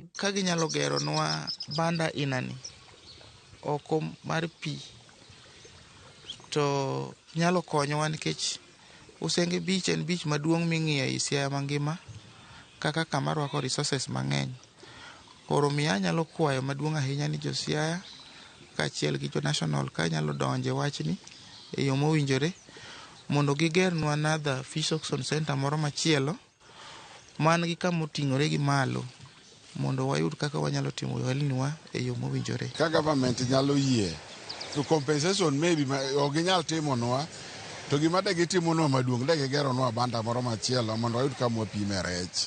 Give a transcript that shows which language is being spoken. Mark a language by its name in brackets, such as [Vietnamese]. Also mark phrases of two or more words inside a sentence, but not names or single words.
[Luo (Kenya and Tanzania)] Ka ginyalo gero nwa banda inani oko mar pi to nyalo konyowa nikech Usenge Beach en beach maduong' ming'iyo e Siaya mangima kaka kama rwako resources mang'eny. Koro miya nyalo kwayo maduong' ahinya ni jo Siaya kaachiel gi jo national ka nyalo donje wachni e yo mowinjore mondo giger nwa [English] another fish auction center [Luo (Kenya and Tanzania)] moro machielo man gi kama oting'ore gi malo mondo wayud kaka wanyalo timo ohelniwa e yo mowinjore. Ka government nyalo yie to [English] compensation maybe [Luo (Kenya and Tanzania)] ok ginyal timonwa to gima de gitimonwa maduong' de gigero nwa banda moro machielo mondo wayud kama wapime rech.